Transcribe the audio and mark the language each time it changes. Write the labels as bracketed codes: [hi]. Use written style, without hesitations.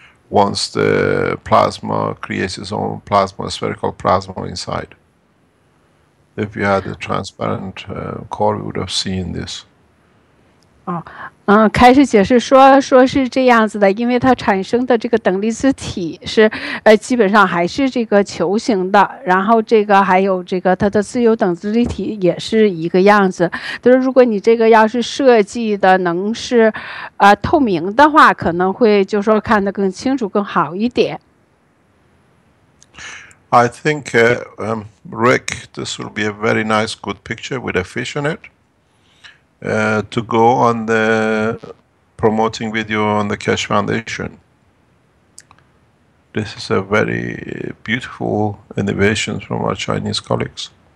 [en] Once the plasma creates its own plasma, spherical plasma inside. If you had a transparent core, we would have seen this. [zh] 开始解释说是这样子的，因为它产生的这个等离子体是基本上还是这个球形的，然后这个还有这个它的自由等离子体也是一个样子。就是如果你这个要是设计的能是透明的话，可能会就说看得更清楚更好一点。 [en] I think Rick, this will be a very nice, good picture with a fish in it. To go on the promoting video on the Keshe Foundation. This is a very beautiful innovation from our Chinese colleagues.